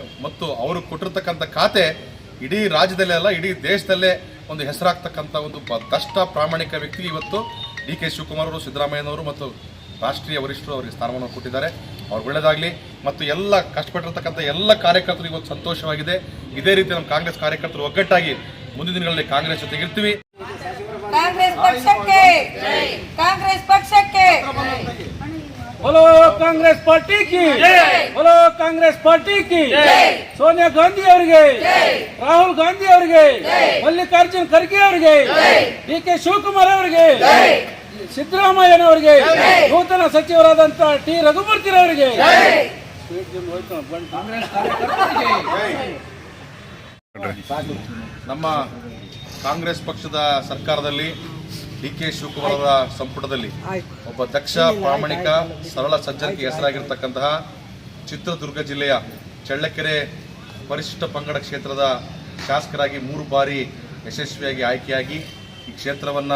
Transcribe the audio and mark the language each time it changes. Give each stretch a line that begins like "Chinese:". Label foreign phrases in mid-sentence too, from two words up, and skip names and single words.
Kannada: ಮತ್ತು ಅವರು ಕೊಟ್ಟಿರ್ತಕ್ಕಂಥ ಖಾತೆ ಇಡೀ ರಾಜ್ಯದಲ್ಲೇ ಅಲ್ಲ, ಇಡೀ ದೇಶದಲ್ಲೇ ಒಂದು ಹೆಸರಾಗ್ತಕ್ಕಂಥ ಒಂದು ದಷ್ಟ ಪ್ರಾಮಾಣಿಕ ವ್ಯಕ್ತಿ ಇವತ್ತು ಡಿ ಕೆ ಶಿವಕುಮಾರ್ ಅವರು, ಸಿದ್ದರಾಮಯ್ಯನವರು ಮತ್ತು ರಾಷ್ಟ್ರೀಯ ವರಿಷ್ಠರು ಅವರಿಗೆ ಸ್ಥಾನವನ್ನು ಕೊಟ್ಟಿದ್ದಾರೆ. ಅವ್ರು ಒಳ್ಳೆಯದಾಗಲಿ. ಮತ್ತು ಎಲ್ಲ ಕಷ್ಟಪಟ್ಟಿರ್ತಕ್ಕಂಥ ಎಲ್ಲ ಕಾರ್ಯಕರ್ತರು ಇವತ್ತು ಸಂತೋಷವಾಗಿದೆ. ಇದೇ ರೀತಿ ನಮ್ಮ ಕಾಂಗ್ರೆಸ್ ಕಾರ್ಯಕರ್ತರು ಒಗ್ಗಟ್ಟಾಗಿ ಮುಂದಿನ ದಿನಗಳಲ್ಲಿ ಕಾಂಗ್ರೆಸ್ ಜೊತೆಗಿರ್ತೀವಿ.
Hindi: बोलो कांग्रेस पार्टी की, बोलो कांग्रेस पार्टी की.
Kannada: सोनिया गांधी ಅವರಿಗೆ, ರಾಹುಲ್ ಗಾಂಧಿ ಅವರಿಗೆ, ಮಲ್ಲಿಕಾರ್ಜುನ ಖರ್ಗೆ ಅವರಿಗೆ, ಡಿ ಕೆ ಶಿವಕುಮಾರ್ ಅವರಿಗೆ, ಸಿದ್ದರಾಮಯ್ಯನವರಿಗೆ, ನೂತನ ಸಚಿವರಾದಂಥ ಟಿ ರಘುಮೂರ್ತಿರವರಿಗೆ, ನಮ್ಮ ಕಾಂಗ್ರೆಸ್ ಪಕ್ಷದ ಸರ್ಕಾರದಲ್ಲಿ ಡಿ ಕೆ ಶಿವಕುಮಾರ್ ಅವರ ಸಂಪುಟದಲ್ಲಿ ಒಬ್ಬ ದಕ್ಷ, ಪ್ರಾಮಾಣಿಕ, ಸರಳ ಸಜ್ಜನಿಕೆ ಹೆಸರಾಗಿರ್ತಕ್ಕಂತಹ ಚಿತ್ರದುರ್ಗ ಜಿಲ್ಲೆಯ ಚಳ್ಳಕೆರೆ ಪರಿಶಿಷ್ಟ ಪಂಗಡ ಕ್ಷೇತ್ರದ ಶಾಸಕರಾಗಿ 3 ಬಾರಿ ಯಶಸ್ವಿಯಾಗಿ ಆಯ್ಕೆಯಾಗಿ ಈ ಕ್ಷೇತ್ರವನ್ನು